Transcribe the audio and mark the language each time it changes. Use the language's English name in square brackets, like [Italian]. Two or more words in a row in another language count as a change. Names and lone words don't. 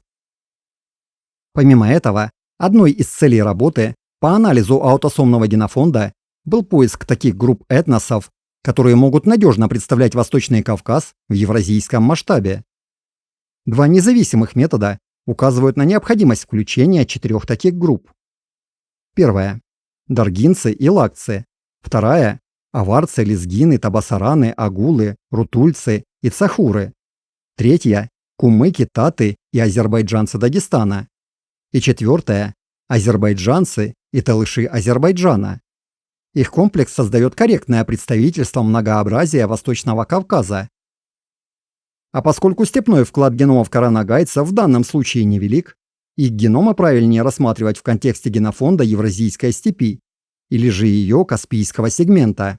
[Russian] Помимо этого, одной из целей работы по анализу аутосомного генофонда был поиск таких групп этносов, которые могут надежно представлять Восточный Кавказ в евразийском масштабе. 2 независимых метода указывают на необходимость включения 4 таких групп. Первая – даргинцы и лакцы. Вторая – аварцы, лезгины, табасараны, агулы, рутульцы и цахуры. Третья – кумыки, таты и азербайджанцы Дагестана. И четвертая – азербайджанцы и талыши Азербайджана. Их комплекс создает корректное представительство многообразия Восточного Кавказа. А поскольку степной вклад геномов коронагайцев в данном случае невелик, их геномы правильнее рассматривать в контексте генофонда Евразийской степи или же ее Каспийского сегмента.